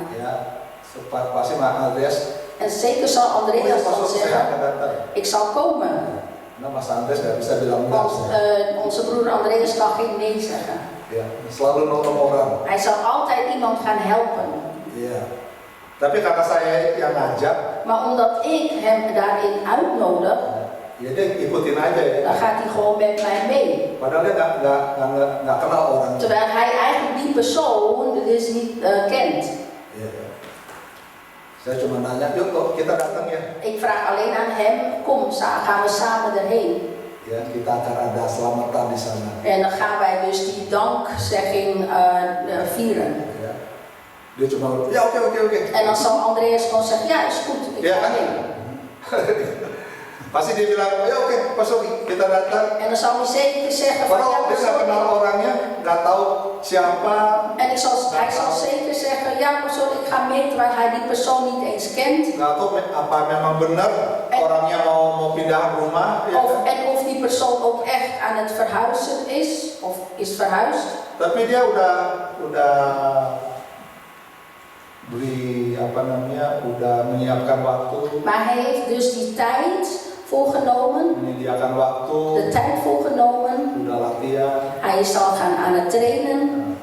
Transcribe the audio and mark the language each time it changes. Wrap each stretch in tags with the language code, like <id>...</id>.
<id>Ya, pasti Mas Andreas.</id> <nl>En zeker zal Andreas dan</nl> <id>saya</id> <nl>zeggen,</nl> <id>akan datang.</id> <nl>ik zal komen.</nl> <id>Nah, Mas Andreas nggak bisa bilang enggak.</id> <nl>Want onze broer Andreas kan geen nee zeggen.</nl> <id>Ya, selalu nolong orang.</id> <nl>Hij zal altijd iemand gaan helpen.</nl> <id>Iya. Tapi karena saya yang ngajak,</id> <nl>Maar omdat ik hem daarin uitnodig,</nl> <id>ya dia ikutin aja ya.</id> <nl>dan gaat hij gewoon met mij mee.</nl> <id>Padahal dia nggak kenal orang.</id> <nl>Terwijl hij eigenlijk die persoon dus niet kent.</nl> <id>Iya. Saya cuma nanya, yuk kok kita datang ya.</id> <nl>Ik vraag alleen aan hem, kom, gaan we samen erheen.</nl> <id>Ya, kita akan ada selamatan di sana.</id> <nl>En dan gaan wij dus die dankzegging vieren.</nl> <id>Ya. Dia cuma, ya oke.</id> <nl>En dan zal Andreas gewoon zeggen, ja is goed, ik Ja, ga kan? mee.</nl> <id>Pasti dia bilang, ya oke, Pak Sogi, kita datang.</id> <nl>En dan zal hij zeker zeggen van ja,</nl> <id>Padahal dia nggak kenal</id> <nl>persoon.</nl> <id>orangnya, nggak tahu siapa.</id> <nl>En hij zal zeker zeggen, ja persoon, ik ga mee, terwijl hij die persoon niet eens kent.</nl> <id>Nggak tahu apa memang benar orangnya mau pindah rumah. Ya.</id> <nl>En of die persoon ook echt aan het verhuizen is, of is verhuisd.</nl> <id>Tapi dia udah beri udah menyiapkan waktu,</id> <nl>Maar hij heeft dus die tijd voorgenomen,</nl> <id>menyediakan waktu,</id> <nl>de tijd voorgenomen.</nl> <id>udah latihan.</id> <nl>Hij is al aan het trainen</nl>